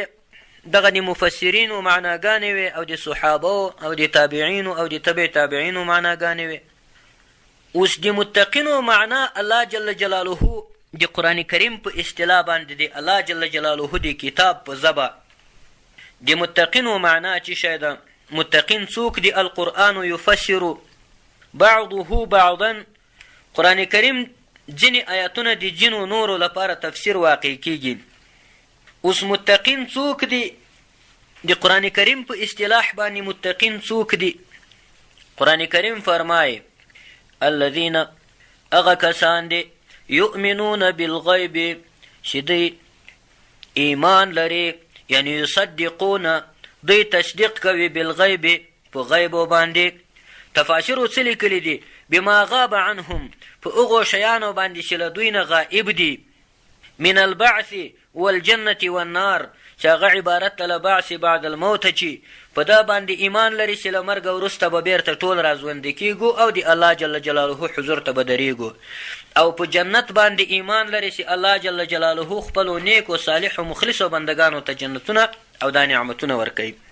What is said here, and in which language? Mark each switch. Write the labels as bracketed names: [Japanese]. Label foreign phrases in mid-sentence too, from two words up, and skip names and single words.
[Pashto] دغه د مفسرینو معناګانې وې، او د صحابو او د تابعینو او د تبع تابعینو معناګانې وې. اوس د متقینو معنا الله [Arabic] جل جلاله [Pashto] د قرآن کریم په اصطلاح باندې د الله [Arabic] جل جلاله [Pashto] د کتاب په ژبه د متقینو معنا چې شی ده. متقین څوک دی؟ [Arabic] القرآن یفسر بعضه بعضا. [Pashto] قرآن کریم ځینې آیاتونه د جنو نورو لپاره تفسیر واقع کیږي. اوس متقین څوک دی؟ د قرآن کریم په اصطلاح باندې متقین څوک دی؟ قرآن کریم فرمایي الذین اغا کسان دی [Arabic] یؤمنون بالغیب [Pashto] چې دی ایمان لري، یعنی یصدقون، دوی تصدیق کوي بالغیب، په غیبو باندې. تفاسیرو څه لیکلي دي؟ [Arabic] بما غاب عنهم، [Pashto] په هغو شیانو باندې چې له دوی نه غائب دي. [Arabic] من البعث والجنة والنار، [Pashto] چې هغه عبارت له [Arabic] بعث بعد الموت، [Pashto] چې په دا باندې ایمان لري چې له مرګه وروسته به بیرته ټول راژوندي کیږو او د الله [Arabic] جل جلاله [Pashto] حضور ته به درېږو. او په جنت باندې ایمان لري چې الله [Arabic] جل جلاله [Pashto] خپلو نیکو صالحو مخلصو بندګانو ته جنتونه او دا نعمتونه ورکوي.